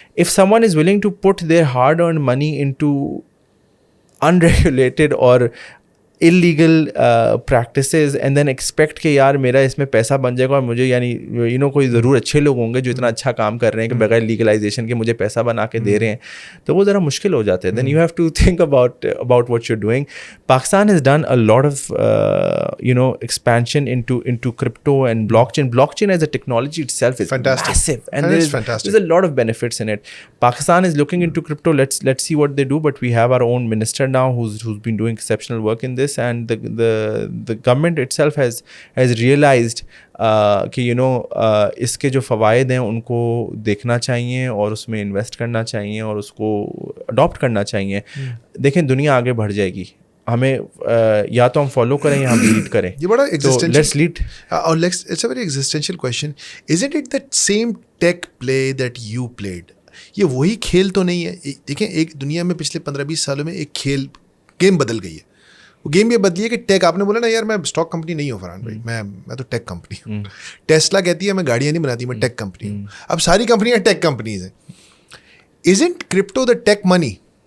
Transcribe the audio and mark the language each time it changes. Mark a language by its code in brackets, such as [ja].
[en] If someone is willing to put their hard-earned money into unregulated or illegal practices and then expect [hi] कि यार मेरा इसमें पैसा बन जाएगा और मुझे यानी यू नो कोई ज़रूर अच्छे लोग होंगे जो इतना अच्छा काम कर रहे हैं कि बगैर लीगलाइजेशन के मुझे पैसा बना के दे रहे हैं, तो वो ज़रा मुश्किल हो जाते हैं. [en] then you have to think about what you're doing. Pakistan has done a lot of you know expansion into crypto and blockchain as a technology itself is fantastic. Massive, and there's a lot of benefits in it. Pakistan is looking into crypto. Let's see what they do, but we have our own minister now who's been doing exceptional work in this. And the government itself has realized [hi] कि you know इसके जो फ़वाइद हैं उनको देखना चाहिए और उसमें invest करना चाहिए और उसको अडॉप्ट करना चाहिए. देखें दुनिया आगे बढ़ जाएगी, हमें या तो हम फॉलो करें या हम लीड करें. ये बड़ा existential, [en] let's lead. It's a very existential question. Isn't it that same tech play that you played? [hi] ये वही खेल तो नहीं है. देखें एक दुनिया में पिछले 15-20 सालों में एक गेम बदल गई है. वो गेम ये बदली है कि टेक, आपने बोला ना यार मैं स्टॉक कंपनी नहीं हूँ फरहान भाई, मैं तो टेक कंपनी हूँ. टेस्ला कहती है मैं गाड़ियाँ नहीं बनाती, मैं टेक कंपनी हूँ. अब सारी कंपनियाँ टेक कंपनीज हैं. [en] Isn't crypto the tech money?